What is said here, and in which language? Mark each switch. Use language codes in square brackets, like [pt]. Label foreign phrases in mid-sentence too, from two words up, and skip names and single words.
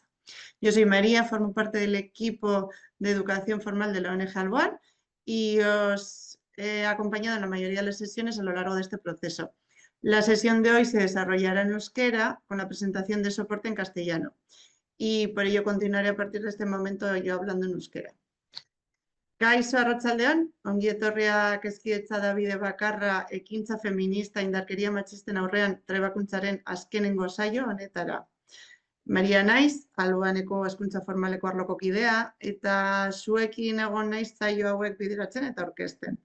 [es] Yo soy María, formo parte del equipo de educación formal de la ONG Alboan y os he acompañado en la mayoría de las sesiones a lo largo de este proceso. La sesión de hoy se desarrollará en euskera con la presentación de soporte en castellano y por ello continuaré a partir de este momento yo hablando en euskera. [eu] Kaixo arratsaldeon, ongi etorriak Hezkidetza Dabide Bakarra ekintza feminista indarkeria matxisten aurrean trebakuntzaren azkenengo saio honetara. Maria naiz, Alboaneko hezkuntza formaleko arloko kidea eta zuekin egon naiz saio hauek bideratzen eta aurkezten.